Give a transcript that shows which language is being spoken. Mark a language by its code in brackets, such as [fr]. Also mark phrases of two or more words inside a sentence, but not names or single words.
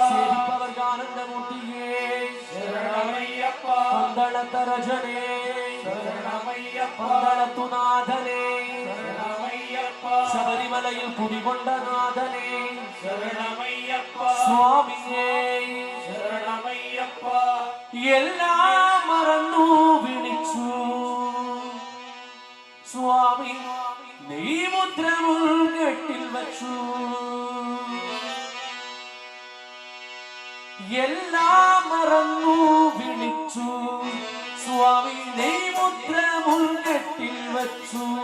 [ta] சேவிப்பவர்க்கு ஆனந்தமூர்த்தியே சரணமையப்பா பந்தளத்தரஜனே சரணமையப்பா பந்தளத்துநாதனே சரணமையப்பா சபரிமலையில் குடிகொண்ட நாதனே சரணமையப்பா சுவாமியே [ml] ശരണമയ്യപ്പா എല്ലാം മറന്നു വിളിച്ചു സ്വാമി നീ മുദ്ര മുൾകെട്ടിൽ വച്ചു എല്ലാം മറന്നു വിളിച്ചു സ്വാമി നീ മുദ്ര മുൾകെട്ടിൽ വച്ചു